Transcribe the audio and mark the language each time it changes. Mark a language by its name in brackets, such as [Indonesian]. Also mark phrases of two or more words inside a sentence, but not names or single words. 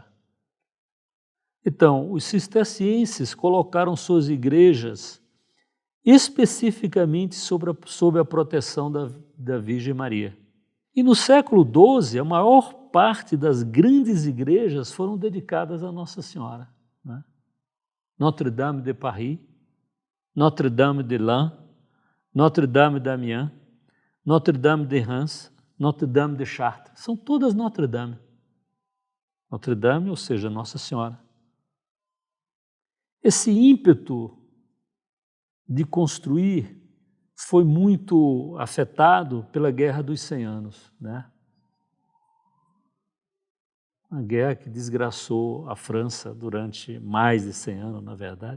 [Portuguese] Então, os cistercienses colocaram suas igrejas especificamente sob a proteção da Virgem Maria. E no século XII, a maior parte das grandes igrejas foram dedicadas a Nossa Senhora, né? Notre-Dame de Paris, Notre-Dame de Laon, Notre-Dame d'Amiens, Notre-Dame de Reims, Notre-Dame de Chartres. São todas Notre-Dame. Notre-Dame, ou seja, Nossa Senhora. Esse ímpeto de construir foi muito afetado pela Guerra dos 100 Anos, né? Uma guerra que desgraçou a França durante mais de 100 anos, na verdade.